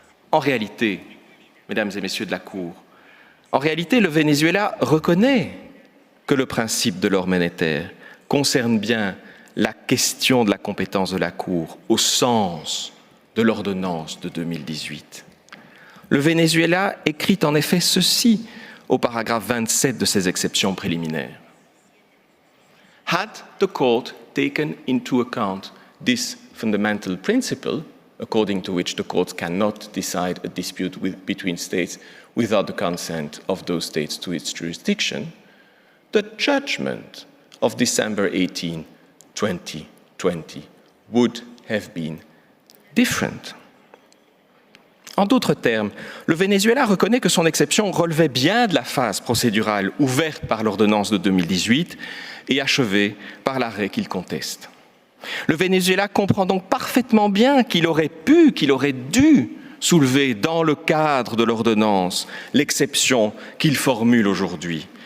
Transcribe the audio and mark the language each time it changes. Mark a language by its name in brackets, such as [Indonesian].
[French] En réalité, mesdames et messieurs de la Cour, le Venezuela reconnaît que le principe de l'or monétaire concerne bien la question de la compétence de la Cour au sens de l'ordonnance de 2018. Le Venezuela écrit en effet ceci au paragraphe 27 de ses exceptions préliminaires. [English] Had the court taken into account this fundamental principle, according to which the court cannot decide a dispute between states without the consent of those states to its jurisdiction, the judgment of December 18, 2020 would have been different. [French] En d'autres termes, le Venezuela reconnaît que son exception relevait bien de la phase procédurale ouverte par l'ordonnance de 2018 et achevée par l'arrêt qu'il conteste. Le Venezuela comprend donc parfaitement bien qu'il aurait pu, qu'il aurait dû soulever dans le cadre de l'ordonnance l'exception qu'il formule aujourd'hui.